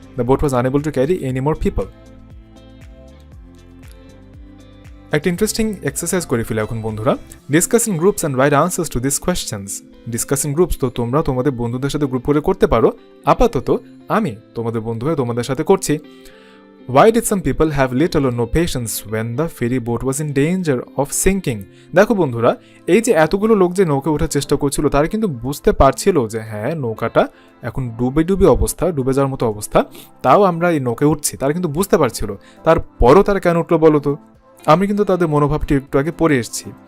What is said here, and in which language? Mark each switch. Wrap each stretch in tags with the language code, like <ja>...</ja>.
<en>The boat was unable to carry any more people.</en> <bn>একটা interesting exercise করে ফেলে এখন বন্ধুরা,</bn> <en>Discuss in groups and write answers to this questions. Discuss in groups</en> <bn>তো তোমরা তোমাদের বন্ধুদের সাথে গ্রুপ করে করতে পারো, আপাতত আমি তোমাদের বন্ধু হয়ে তোমাদের সাথে করছি।</bn> <en>Why did some people have little or no patience when the ferry boat was in danger of sinking?</en> <bn>দেখো বন্ধুরা, এই যে এতগুলো লোক যে নৌকা ওঠার চেষ্টা করছিল তারা কিন্তু বুঝতে পারছিল যে হ্যাঁ নৌকাটা এখন ডুবে অবস্থা, ডুবে যাওয়ার মতো অবস্থা, তাও আমরা এই নৌকায় উঠছি, তারা কিন্তু বুঝতে পারছিল। তারপরও তারা কেন উঠলো বলো তো? আমি কিন্তু তাদের মনোভাবটি একটু আগে পড়ে এসেছি।</bn>